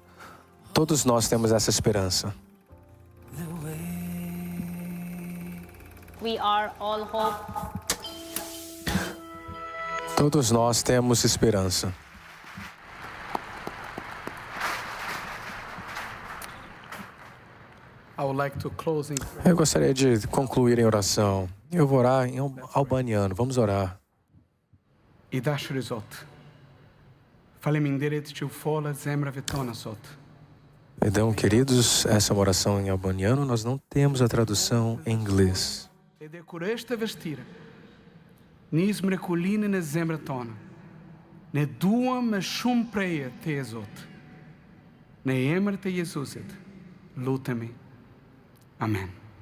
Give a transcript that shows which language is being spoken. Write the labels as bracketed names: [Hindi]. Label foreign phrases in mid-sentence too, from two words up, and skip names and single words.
[Portuguese] Todos nós temos essa esperança. Todos nós temos esperança. Eu gostaria de concluir em oração. Eu vou orar em albaniano. Vamos orar. [Albanian] I dashuri Zot, faleminderit që u fola zemrave tona sot. [Portuguese] Então, queridos, essa é uma oração em albaniano. Nós não temos a tradução em inglês. [Albanian] Edhe kur është e vështirë, nis mrekullinë në zemrat tona. Ne duam më shumë preje te Zot. Në emër të Jezusit, lutemi. Amen.